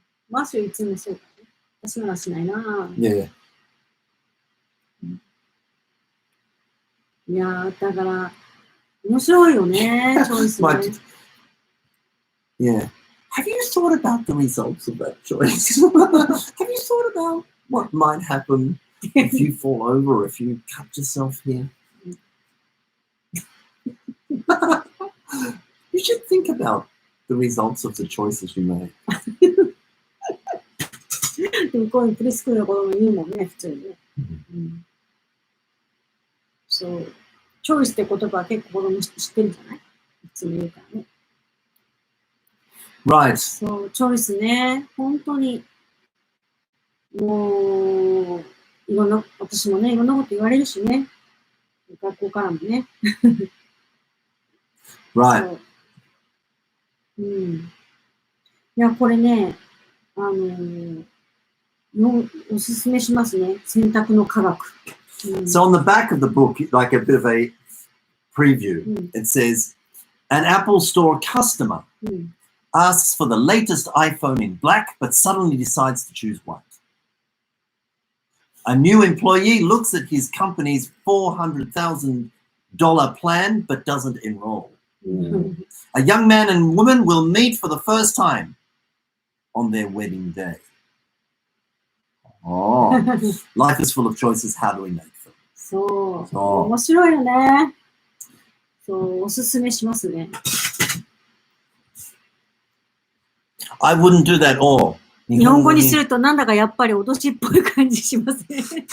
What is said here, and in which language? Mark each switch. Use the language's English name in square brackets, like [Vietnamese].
[Japanese] マシュいつもそうだね。私ならしないな。 [English] Yeah. [Japanese] いやー、だから、面白いよね、チョイスね。 [English] Yeah. Have you thought about the results of that choice? Have you thought about what might happen if you fall over, if you cut yourself here? You should think about the results of the choices you make. [Japanese] でもこういうプレスクールの子供言うもんね、普通にね。そう。チョイスって言葉は結構子供知ってるんじゃない？いつも言うからね。 [English] Right. [Japanese] そう、チョイスね。本当に。もう、いろんな、私もね、いろんなこと言われるしね。学校からもね。 [English] Right. [Japanese] いや、これね、おすすめしますね。選択の科学。 [English] So on the back of the book, like a bit of a preview, it says, an Apple Store customer asks for the latest iPhone in black, but suddenly decides to choose white. A new employee looks at his company's $400,000 plan, but doesn't enroll. A young man and woman will meet for the first time on their wedding day. Oh, life is full of choices. How do we make them? [Japanese] そう、面白いよね。そう、おすすめしますね。 [English] I wouldn't do that all. [Japanese] 日本語にするとなんだかやっぱり脅しっぽい感じしますね。